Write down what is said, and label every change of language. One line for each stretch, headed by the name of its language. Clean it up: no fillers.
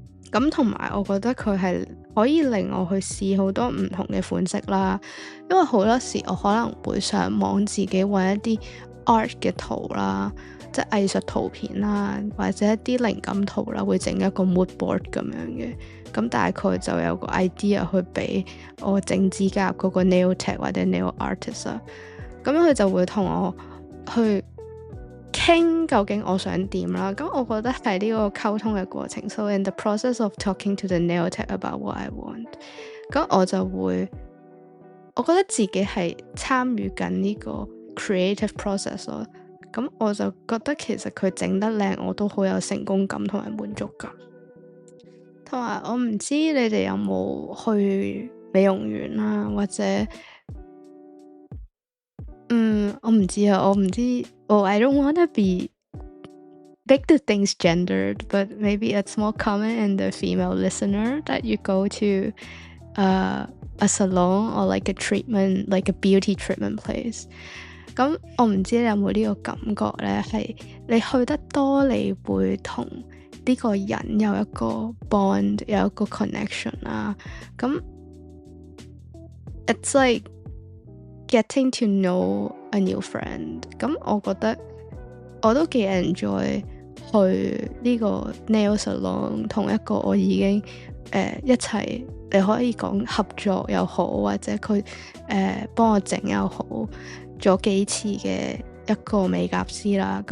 Cantonese: 咁同埋我覺得佢係可以令我去試好多唔同嘅款式啦，因為好多時我可能會上網自己揾一啲 art 嘅圖啦，即係藝術圖片啦，或者一啲靈感圖啦，會整一個 mood board 咁樣嘅。咁大概就有個 idea 去俾我整指甲嗰個 nail tech 或者 nail artist 啦。咁佢就會同我去傾究竟我想點啦。咁我覺得係呢個溝通嘅過程。
English: So in the process of talking to the nail tech about what I want，
Cantonese: 咁我就會，我覺得自己係參與緊呢個
English: creative process 咯。
Cantonese: 咁我就覺得其實佢整得靚，我都好有成功感同埋滿足感。同埋我唔知你哋有冇去美容院啦，或者我唔知啊，我唔知。
English: I don't want to be make the things gendered, but maybe it's more common in the female listener that you go to a salon or like a treatment, like a beauty treatment place。
Cantonese: 咁我唔知你有冇呢個感覺咧，係你去得多，你會同呢個人有一個 bond， 有一個 connection 啦。咁
English: it's like getting to know a new friend。
Cantonese: 咁我覺得我都幾 enjoy 去呢個 nail salon， 同一個我已經一齊，你可以講合作又好，或者佢幫我整又好咗幾次嘅一個美甲師啦。